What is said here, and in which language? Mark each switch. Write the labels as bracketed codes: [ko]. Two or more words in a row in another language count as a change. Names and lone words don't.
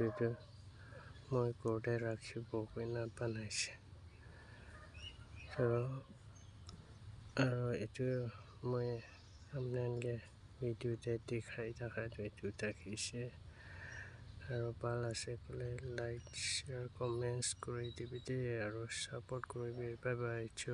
[nag] to moi gorde rakhibo koina banaise so aro itu moi amnange video te dikhai takha to itu takise aro bal ase kule [en] like share comments [nag] kuri dibe de aro support kuri [en] bye bye.